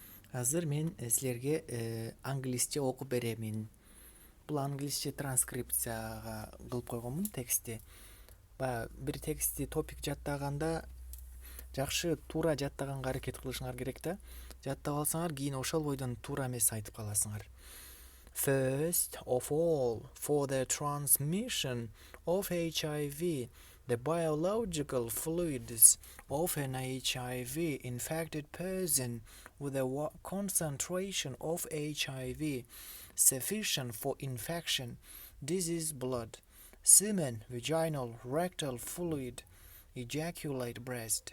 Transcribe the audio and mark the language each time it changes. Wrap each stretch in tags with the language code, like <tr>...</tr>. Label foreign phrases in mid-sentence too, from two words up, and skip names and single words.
<ky>Азыр мен силерге англисче окуп беремин. Бул англисче транскрипцияга кылып койгонмун текстти. Баягы бир текстти топик жаттаганда жакшы туура жаттаганга аракет кылышыңар керек да. Жаттап алсаңар кийин ошол бойдон туура эмес айтып каласыңар.</ky> <en>First of all, for the transmission of HIV, the biological fluids of an HIV infected person with a concentration of HIV sufficient for infection, disease blood, semen, vaginal, rectal fluid, ejaculate breast.</en>